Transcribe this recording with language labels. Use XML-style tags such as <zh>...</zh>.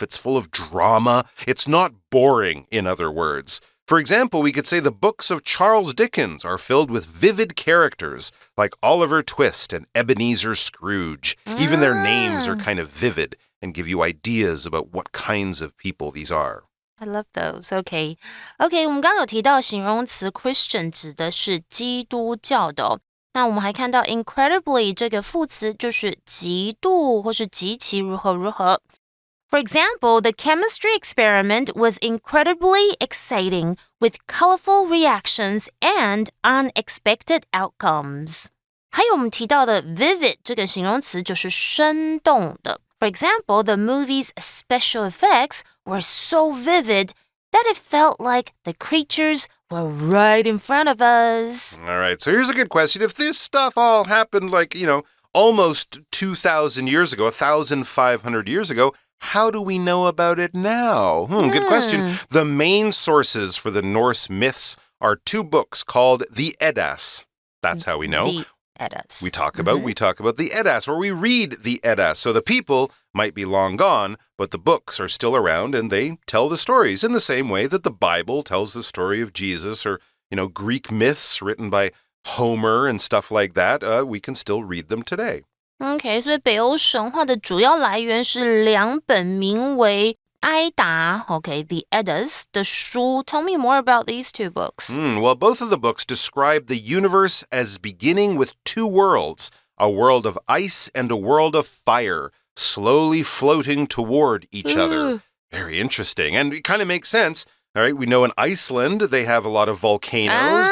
<en>It's full of drama. It's not boring, in other words. For example, we could say the books of Charles Dickens are filled with vivid characters like Oliver Twist and Ebenezer Scrooge. Even their names are kind of vivid and give you ideas about what kinds of people these are. I love those.</en> <zh>OK, 我们刚刚有提到形容词 Christian 指的是基督教的哦。那我们还看到 incredibly 这个副词就是极度或是极其如何如何。</zh> <en>For example, the chemistry experiment was incredibly exciting with colorful reactions and unexpected outcomes.</en> <zh>还有我们提到的 vivid 这个形容词就是生动的。</zh> <en>For example, the movie's special effects were so vivid that it felt like the creatures were right in front of us. All right, so here's a good question. If this stuff all happened almost 2,000 years ago, 1,500 years ago, how do we know about it now? Good question. The main sources for the Norse myths are two books called the Eddas. That's how we know. The Eddas. We talk about the Eddas, or we read the Eddas. So the people might be long gone, but the books are still around and they tell the stories in the same way that the Bible tells the story of Jesus, or, Greek myths written by Homer and stuff like that. We can still read them today.</en> <zh>OK, 所以北欧神话的主要来源是两本名为埃达 the Eddas 的书。</zh> <en>Tell me more about these two books. Well, both of the books describe the universe as beginning with two worlds, a world of ice and a world of fire, slowly floating toward each other. Very interesting. And it kind of makes sense. All right, we know in Iceland, they have a lot of volcanoes.</en>